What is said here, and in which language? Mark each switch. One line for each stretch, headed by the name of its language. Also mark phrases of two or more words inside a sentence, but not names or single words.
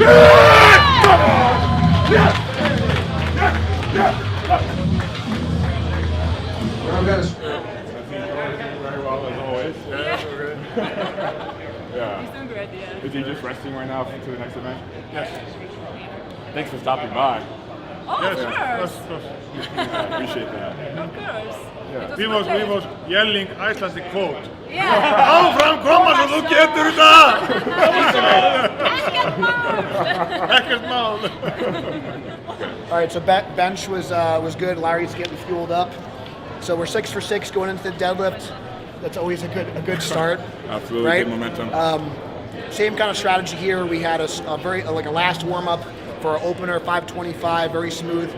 English: Very well, as always. Yeah, we're good. Yeah. He's doing great, yeah. Is he just resting right now to the next event? Yes. Thanks for stopping by. Oh, of course. I appreciate that. Of course. Yeah. We was yelling Icelandic quote. Yeah.
Icelandic: Áfram koma svo þú getur þetta! Ekkert mál. Ekkert mál.
English: All right, so bench was good. Larry's getting fueled up. So we're 6 for 6 going into the deadlift. That's always a good start. Absolutely, right? good momentum. Same kind of strategy here. We had a very like a last warm up for our opener, 525, very smooth.